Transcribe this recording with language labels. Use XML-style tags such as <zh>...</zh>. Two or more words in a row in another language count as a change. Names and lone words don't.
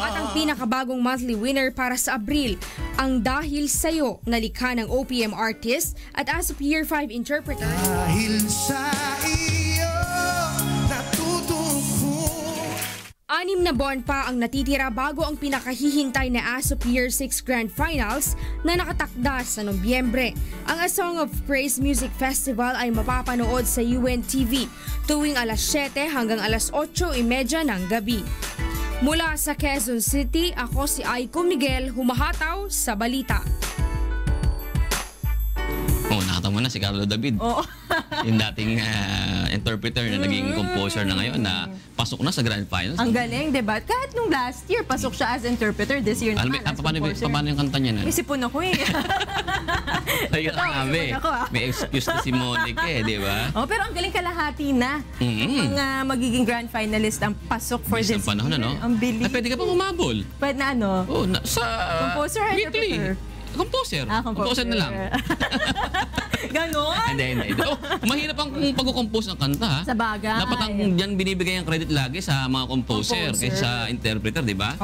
<tl>At ang pinakabagong</tl> <en>monthly winner</en> <tl>para sa Abril, ang Dahil Sa'yo na likha ng</tl> <en>OPM artist</en> <tl>at As of Year 5 interpreter. Dahil sa iyo natutuko. 6 na buwan pa ang natitira bago ang pinakahihintay na As of Year 6 Grand Finals na nakatakda sa Nobyembre. Ang A Song of Praise Music Festival ay mapapanood sa UNTV tuwing alas 7 hanggang alas 8:30 ng gabi. Mula sa Quezon City, ako si Aiko Miguel, humahataw sa balita. Oh, nakita mo na si Carlo David. Oo. Yung dating interpreter na naging composer na ngayon na pasok na sa Grand Finals. Ang galing, diba? Kahit nung</tl> <en>last year,</en> <tl>pasok siya</tl> <en>as interpreter. This year</en> <tl>naman</tl> <en>as composer.</en> <tl>Paano yung kanta niya na? May sipon ako eh. Ayun nga, may excuse na si Monique eh, di ba? Oh, pero ang galing kalahati na. Mga magiging grand finalist ang pasok</tl> <en>for this year.</en> <tl>Panahon na, no? Ang bilis. Pwede ka pa humabol. Pwede na ano? Oh, sa</tl> <en>composer or interpreter?</en> <tl>Composer. Composer na lang. Ganon? Hindi. Oh, mahirap ang pag-compose ng kanta, ha? Sa bagay. Dapat ang diyan binibigay ang credit lagi sa mga composer kaysa sa interpreter, di ba?</tl>